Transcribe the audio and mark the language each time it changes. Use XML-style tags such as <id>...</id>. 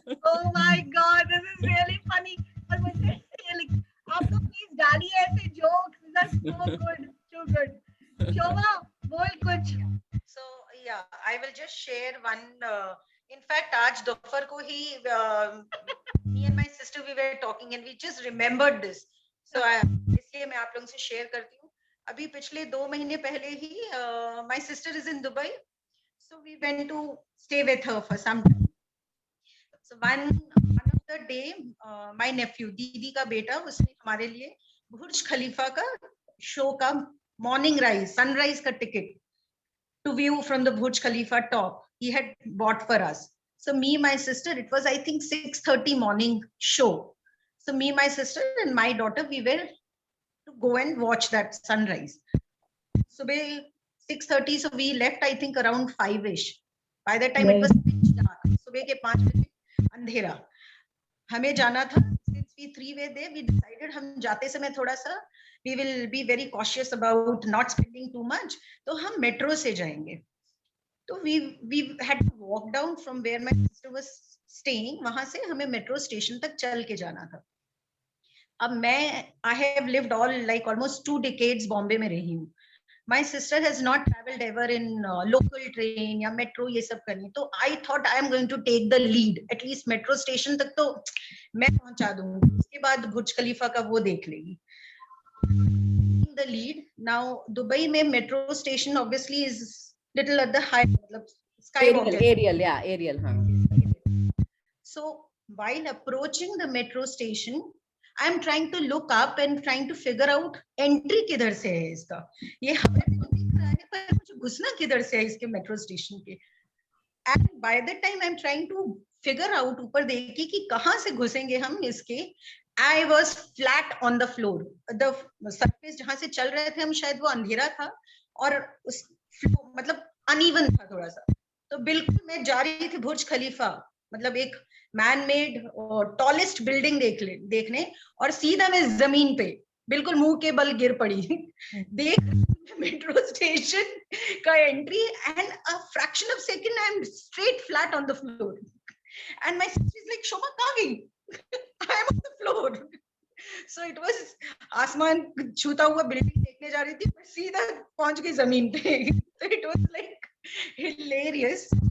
<en>Oh my God, this is really funny.</en> <hi>और मुझे आप तो प्लीज डालिए ऐसे jokes,</hi> <en>That's so good, so good.</en> <hi>शोभा बोल कुछ।</hi> <en>So yeah, I will just share one. In fact,</en> <hi>आज दोपहर को ही</hi> <en>me and my sister we were talking and we just remembered this.</en> <hi>So इसलिए मैं आप लोगों से शेयर करती हूँ। अभी पिछले 2 महीने पहले ही</hi> <en>my sister is in Dubai, so we went to stay with her for some time. So one of the day, my nephew,</en> <hi>दीदी का बेटा, उसने हमारे लिए बुर्ज खलीफा का शो का मॉर्निंग राइज, सनराइज का ticket</hi> <en>to view from the Burj Khalifa top, he had bought for us. So me, my sister, it was I think 6:30 morning show. So me, my sister and my daughter, we were to go and watch that sunrise. So by 6:30, so we left I think around 5ish. By that time it was pitch dark.</en> <hi>सुबह के 5 बजे अंधेरा, हमें जाना था।</hi> <en>Since we 3 were there, we decided</en> <hi>हम जाते समय थोड़ा सा</hi> <en>we will be very cautious about not spending too much.</en> <hi>तो हम metro से जाएंगे.</hi> <en>तो we had to walk down from where my sister was staying.</en> <hi>वहां से हमें metro station तक चल के जाना था. अब मैं</hi> <en>I have lived almost 2 decades</en> <hi>Bombay में रही हूँ.</hi> <en>My sister has not traveled ever in local train</en> <hi>या metro ये सब करनी.</hi> <en>तो I thought I am going to take the lead.</en> <hi>At least metro station तक तो मैं पहुंचा दूंगी. उसके बाद बुर्ज खलीफा का वो देख लेगी.</hi> <en>The lead. Now Dubai में metro station obviously is little at the high, मतलब skywalk. Aerial. So while approaching the metro station, I am trying to look up and trying to figure out entry</en> <hi>किधर से है इसका. ये हमें तो दिख रहा है पर मुझे घुसना किधर से है इसके metro station के.</hi> <en>And by the time I am trying to figure out</en> <hi>ऊपर देखिए कि कहाँ से घुसेंगे हम इसके,</hi> <en>I was flat on the floor.</en> <hi>The surface जहाँ से चल रहे थे हम शायद वो अंधेरा था और उस मतलब uneven था थोड़ा सा. तो बिल्कुल मैं जा रही थी बुर्ज खलीफा, मतलब एक मैन मेड टॉलेस्ट बिल्डिंग देखने और सीधा मैं जमीन पे बिल्कुल मुंह के बल गिर पड़ी. देख मेट्रो स्टेशन का entry</hi> <en>and a fraction of second I am straight flat on the floor and my sister is like</en> <hi>शोभा कहाँ गई?</hi> <en>I am on the floor. So it was</en> <hi>आसमान छूता हुआ बिल्डिंग देखने जा रही थी, मैं सीधा पहुंच गई जमीन पे.</hi> <en>So it was like hilarious.</en>